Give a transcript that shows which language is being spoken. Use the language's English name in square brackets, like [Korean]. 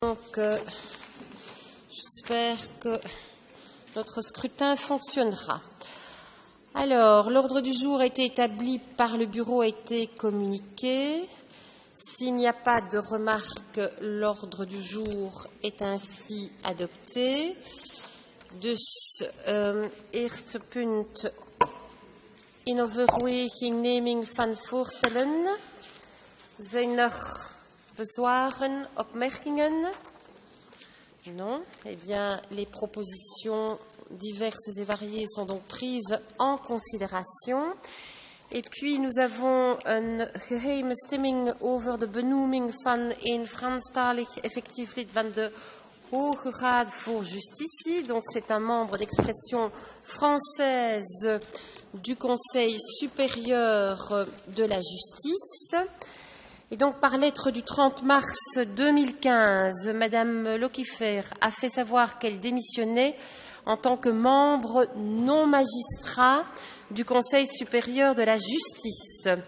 [French] donc, j'espère que notre scrutin fonctionnera. Alors, l'ordre du jour a été établi par le bureau, a été communiqué. S'il n'y a pas de remarques, l'ordre du jour est ainsi adopté. [Dutch] Dus eerste punt in overweging neming van voorstellen. Zijn er bezwaren, opmerkingen? [French] Non. Eh bien, les propositions diverses et variées sont donc prises en considération. Et puis, nous avons [Dutch] een geheime stemming over de benoeming van een Franstalig effectief lid van de Hoge Raad voor Justitie. [French] Donc, c'est un membre d'expression française du Conseil supérieur de la justice. Et donc, par lettre du 30 mars 2015, Madame Lokifer a fait savoir qu'elle démissionnait en tant que membre non magistrat du Conseil supérieur de la justice.